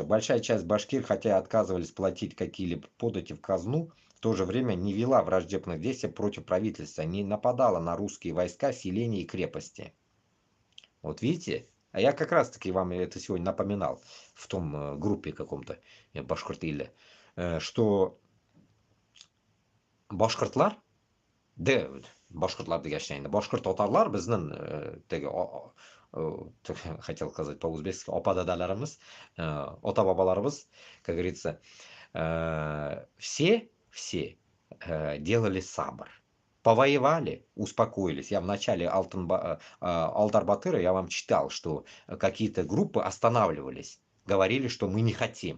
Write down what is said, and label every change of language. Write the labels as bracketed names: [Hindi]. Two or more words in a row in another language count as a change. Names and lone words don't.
[Russian] Большая часть башкир, хотя отказывались платить какие-либо подати в казну, в то же время не вела враждебных действий против правительства, не нападала на русские войска, селения и крепости. Вот видите? А я как раз таки вам это сегодня напоминал в том группе каком-то, Башкортиле, что [Tatar] башкортлар, да, башкортлар дегенде башкорт татарлар безнең [Russian] хотел сказать по-узбекски, [Tatar] опа-дадаларымыз, ата-бабаларыбыз, [Russian] как говорится, все делали сабр. Повоевали, успокоились. Я в начале Алтар-Батыра я вам читал, что какие-то группы останавливались. Говорили, что мы не хотим.